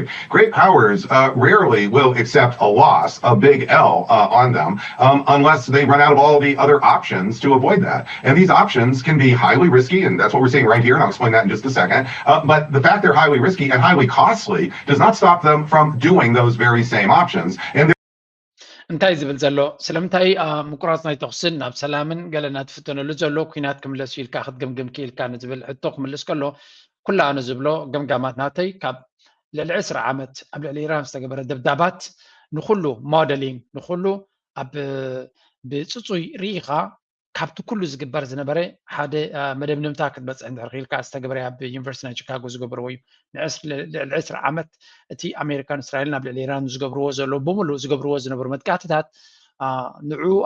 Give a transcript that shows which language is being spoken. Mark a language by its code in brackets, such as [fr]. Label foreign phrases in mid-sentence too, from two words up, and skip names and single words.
[en] Great powers rarely will accept a loss, a big L on them, unless they run out of all the other options to avoid that. And these options can be highly risky, and that's what we're seeing right here, and I'll explain that in just a second. But the fact they're highly risky and highly costly does not stop them from doing those very same options. And [ti] እንታይ ዝብል ዘሎ ስለምንታይ ምቁራጽ ናይ ተኽስን ናብ ሰላምን ገለና ትፍተነሉ ዘሎ ኩናት ክምለስ ኢልካ ክትግምግም ክኢልካ ንዝብል ሕቶ ክምልስ ከሎ ኩላኑ ዝብሎ ገምጋማት ናተይ ካብ ልዕሊ 10 ዓመት ኣብ ልዕሊ ኢራን ዝተገበረ ደብዳባት ንኩሉ ሞዴሊንግ ንኩሉ ኣብ ብፅፁይ ርኢኻ ካብቲ ኩሉ ዝግበር ዝነበረ ሓደ መደምደምታ ክትበፅሕ እንድሕር ክኢልካ ዝተገበረ ኣብ ዩኒቨርሲቲ ናይ ቺካጎ ዝገብርዎ እዩ ልዕሊ 10 ዓመት እቲ ኣሜሪካን እስራኤልን ኣብ ልዕሊ ኢራን ዝገብርዎ ዘሎ ብምሉእ ዝገብርዎ ዝነበሩ መጥቃዕትታት ንዑ